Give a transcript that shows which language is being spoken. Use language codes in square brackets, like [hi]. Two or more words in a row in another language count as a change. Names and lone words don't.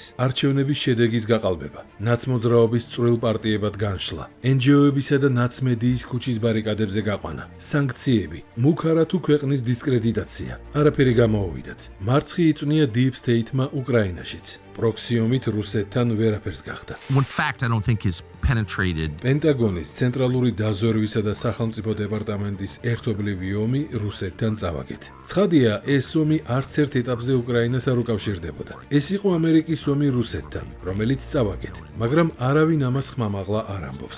[ka] არჩევნების შედეგის გაყალბება, ნაცმოძრაობის წვრილ პარტიებად განშლა, NGO-ებისა და ნაცმედიის ქუჩის ბარიკადებზე გაყვანა, სანქციები, მუქარა თუ ქვეყნის დისკრედიტაცია. არაფერი გამოუვიდათ. მარცხი იწვნია [en] Deep State- [ka] მა უკრაინაშიც. პროქსიომით რუსეთთან ვერაფერს გახდა. [en] One fact I don't think is penetrated. [ka] პენტაგონის ცენტრალური დაზვერვისა და სახელმწიფო დეპარტამენტის ერთობლივი ომი რუსეთთან წავაგეთ. ცხადია, ეს ომი არც ერთ ეტაპზე უკრაინას არ უკავშირდებოდა. ეს იყო ამერიკის ომი რუსეთთან, რომელიც წავაგეთ, მაგრამ არავინ ამას ხმამაღლა არ ამბობს.